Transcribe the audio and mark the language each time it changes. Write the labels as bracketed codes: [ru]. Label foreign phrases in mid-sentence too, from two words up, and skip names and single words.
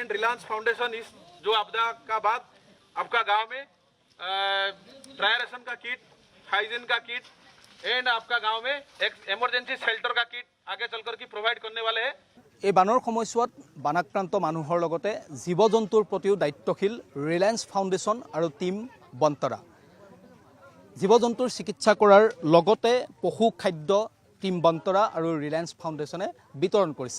[hi] एंड रिलायंस फाउंडेशन इस जो आपदा का बाद आपका गांव में [en] dry ration [hi] का किट, हाइजीन का किट एंड आपका गांव में एक [en] emergency shelter [hi] का किट आगे चलकर की प्रोवाइड करने वाले हैं। [as] এই বানৰ সময়ছোৱাত বানাক্ৰান্ত মানুহৰ লগতে জীৱ জন্তুৰ প্ৰতিও দায়িত্বশীল ৰিলায়েন্স ফাউণ্ডেশ্যন আৰু টিম বন্তৰা। জীৱ জন্তুৰ চিকিৎসা কৰাৰ লগতে পশু খাদ্য টিম বন্তৰা আৰু ৰিলায়েন্স ফাউণ্ডেশ্যনে বিতৰণ কৰিছে।